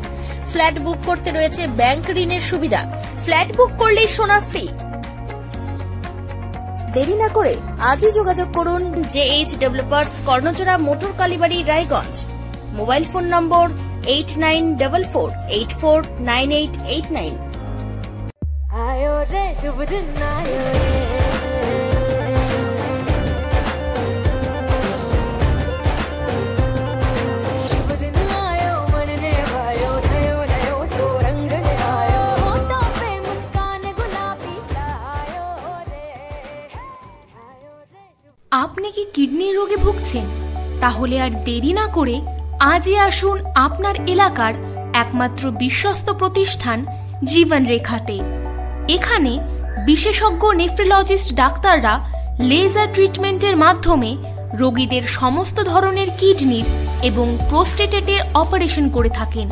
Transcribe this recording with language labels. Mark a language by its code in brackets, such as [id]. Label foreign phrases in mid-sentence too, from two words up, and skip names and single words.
[bn] ফ্ল্যাট বুক করতে রয়েছে ব্যাংক ঋণের সুবিধা। ফ্ল্যাট বুক করলেই সোনা ফ্রি। দেরি না করে আজই যোগাযোগ করুন JH ডেভেলপার্স, কর্ণচড়া, মোটর কালীবাড়ি, রায়গঞ্জ। মোবাইল ফোন নম্বর 8944849889। [hi] आयो रे शुभ दिन आयो रे, शुभ दिन आयो मन ने भायो, नयो नयो सो रंग ले आयो, होठों पे मुस्कान गुलाबी आयो रे, आयो रे। [bn] আপনি কি কিডনি রোগে ভুগছেন? তাহলে আর দেরি না করে আজই আসুন আপনার এলাকার একমাত্র বিশ্বস্ত প্রতিষ্ঠান জীবন রেখাতে। এখানে বিশেষজ্ঞ নেফ্রোলজিস্ট ডাক্তাররা লেজার ট্রিটমেন্টের মাধ্যমে রোগীদের সমস্ত ধরনের কিডনির এবং প্রোস্টেটের অপারেশন করে থাকেন।